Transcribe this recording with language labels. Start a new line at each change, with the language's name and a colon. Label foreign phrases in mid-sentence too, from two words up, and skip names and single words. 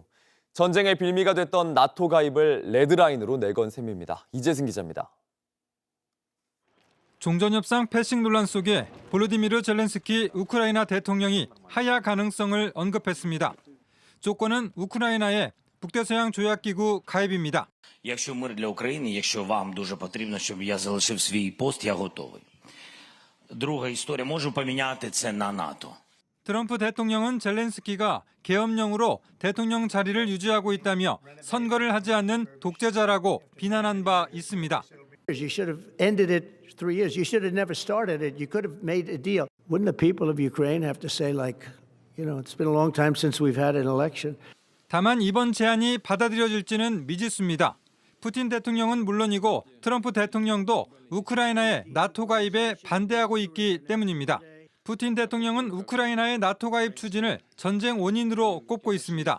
Korean: 전쟁의 빌미가 됐던 나토 가입을 레드라인으로 내건 셈입니다. 이재승 기자입니다. 종전협상 패싱 논란 속에 볼로디미르 젤렌스키 우크라이나 대통령이 하야 가능성을 언급했습니다. 조건은 우크라이나의 북대서양 조약기구 가입입니다.
Ukrainian: Якщо мир для України, якщо вам дуже потрібно, щоб я залишив свій пост, я готовий. Друга історія, можу поміняти це на НАТО.
Korean: 트럼프 대통령은 젤렌스키가 계엄령으로 대통령 자리를 유지하고 있다며 선거를 하지 않는 독재자라고 비난한 바 있습니다.
English: You should have ended it 3 years. You should have never started it. You could have made a deal. Wouldn't the people of Ukraine have to say, like, it's been a long time since we've had an election?
Korean: 다만 이번 제안이 받아들여질지는 미지수입니다. 푸틴 대통령은 물론이고 트럼프 대통령도 우크라이나의 나토 가입에 반대하고 있기 때문입니다. 푸틴 대통령은 우크라이나의 나토 가입 추진을 전쟁 원인으로 꼽고 있습니다.